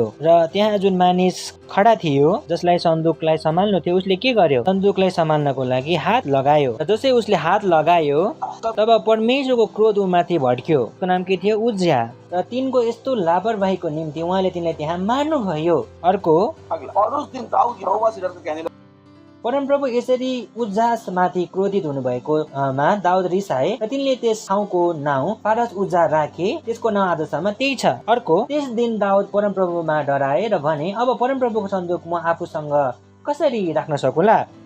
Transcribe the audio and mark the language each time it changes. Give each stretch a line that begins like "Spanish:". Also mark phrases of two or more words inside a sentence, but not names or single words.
Nepali: र त्यहाँ जुन मानिस खडा थियो जसलाई सन्दुकलाई सम्हाल्नु थियो उसले के गर्यो? सन्दुकलाई सम्हाल्नको लागि हात लगायो। र जसै उसले हात लगायो तब परमेश्वरको क्रोध उमाथि भड्क्यो। उसको नाम के थियो? उज्जिया। र तिनको यस्तो लापरवाहीको निम्ति उहाँले तिनलाई त्यहाँ मार्नुभयो। अर्को
Hindi: और उस दिन दाऊद यहोवा से डरकर कहने लगा,
Nepali: परमप्रभु यसरी उज्जास माथि क्रोधित हुनुभएको मा दाउद रिसाए र तिनले त्यस ठाउँको नाउँ फारस उज्जा राखे। त्यसको नाउँ आजसम्म त्यही छ। अर्को त्यस दिन दाउद परमप्रभुमा डराए र भने अब परमप्रभुको सन्दुक म आफूसँग कसरी राख्न सकुला।